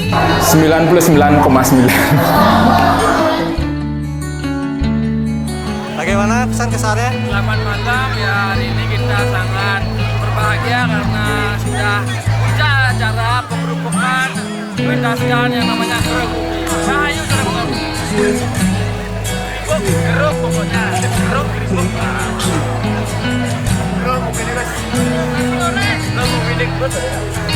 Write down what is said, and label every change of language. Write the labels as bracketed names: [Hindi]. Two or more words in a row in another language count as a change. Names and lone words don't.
[Indonesian] 99,9. Bagaimana pesan kesannya? Selamat malam ya, hari ini kita sangat berbahagia karena sudah punya acara pemberumpukan pentaskan yang namanya Gerogumi. Ayo Gerogumi. Gerog pokoknya, gerog. Gerog ini guys. Gerog ini guys.